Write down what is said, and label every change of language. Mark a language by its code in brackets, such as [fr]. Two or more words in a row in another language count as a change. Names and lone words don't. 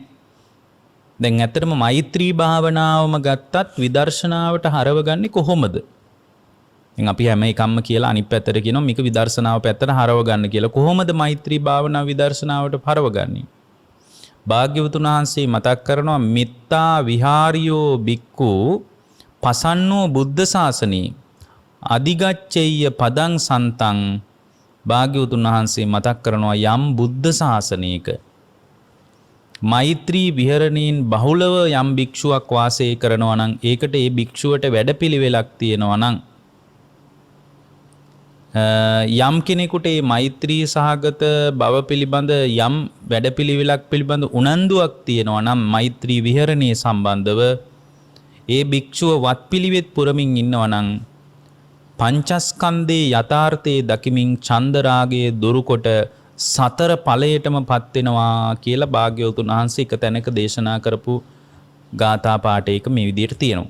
[si] දැන් ඇත්තටම මෛත්‍රී භාවනාවම ගත්තත් විදර්ශනාවට හරවගන්නේ කොහොමද? දැන් අපි හැම එකක්ම කියලා අනිත් පැත්තට කියනවා මේක විදර්ශනාව පැත්තට හරව ගන්න කියලා. කොහොමද මෛත්‍රී භාවනාව විදර්ශනාවට හරවගන්නේ? භාග්‍යවතුන් වහන්සේ මතක් කරනවා [pi] මිත්තා විහාරියෝ බික්කු පසන්නෝ බුද්ධ ශාසනේ අධිගච්ඡෙය්‍ය පදං සන්තං. [si] භාග්‍යවතුන් වහන්සේ මතක් කරනවා යම් බුද්ධ ශාසනයක මෛත්‍රී විහරණයෙන් බහුලව යම් භික්ෂුවක් වාසය කරනවා නම් ඒකට ඒ භික්ෂුවට වැඩපිළිවෙලක් තියෙනවා නම් යම් කෙනෙකුට මේ මෛත්‍රී සහගත බව පිළිබඳ යම් වැඩපිළිවෙලක් පිළිබඳ උනන්දුවක් තියෙනවා නම් මෛත්‍රී විහරණයේ සම්බන්ධව ඒ භික්ෂුව වත්පිළිවෙත් පුරමින් ඉන්නවා නම් පංචස්කන්ධේ යථාර්ථයේ දකිමින් චන්දරාගයේ දුරුකොට සතර ඵලයටම පත් වෙනවා කියලා භාග්‍යවතුන් වහන්සේ එක තැනක දේශනා කරපු ගාථා පාඨයක මේ විදිහට තියෙනවා.